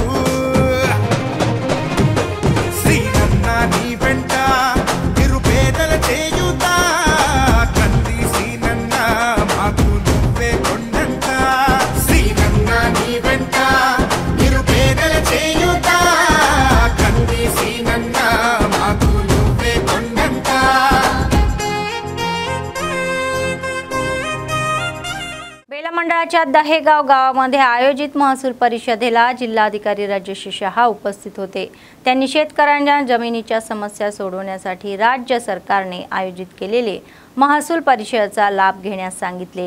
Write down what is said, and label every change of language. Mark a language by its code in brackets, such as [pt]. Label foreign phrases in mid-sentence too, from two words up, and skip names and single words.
[te] సీనన్న నీ వెంట నిరుపేదల చేయుత, కంది సీనన్న మాకు నువ్వే కొండంత. సీనన్న నీ వెంట నిరుపేదల చేయుత, కంది సీనన్న మాకు నువ్వే కొండంత. [mr] बेला मंडळाच्या दहेगाव गावामध्ये आयोजित महसूल परिषदेला जिल्हाधिकारी राजेश शहा उपस्थित होते. त्यांनी शेतकऱ्यांच्या जमिनीच्या समस्या सोडवण्यासाठी राज्य सरकारने आयोजित केलेले महसूल परिषदेचा लाभ घेण्यास सांगितले.